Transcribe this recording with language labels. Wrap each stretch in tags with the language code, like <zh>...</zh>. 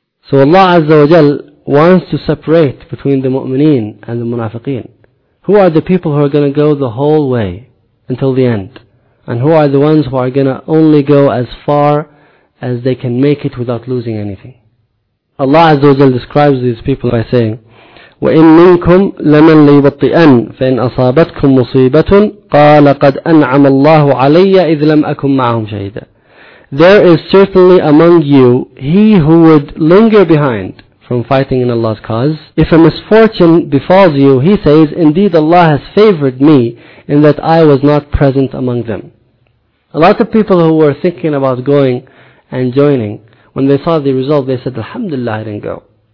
<en>So Allah Azza wa Jal wants to separate between the mu'mineen and the munafiqeen. Who are the people who are going to go the whole way until the end? And who are the ones who are going to only go as far as they can make it without losing anything? Allah Azza wa Jal describes these people by saying,</en> <ar>وَإِن مِنْكُمْ لَمَنْ لَيُبَطِّئَنَّ فَإِنْ أَصَابَتْكُمْ مُصِيبَةٌ قَالَ قَدْ أَنْعَمَ اللَّهُ عَلَيَّ إِذْ لَمْ أَكُمْ مَعَهُمْ شَهِدًا.</ar> <en>There is certainly among you he who would linger behind from fighting in Allah's cause. If a misfortune befalls you, he says, indeed Allah has favored me in that I was not present among them. A lot of people who were thinking about going and joining, when they saw the result, they said, Alhamdulillah, I didn't go.</en>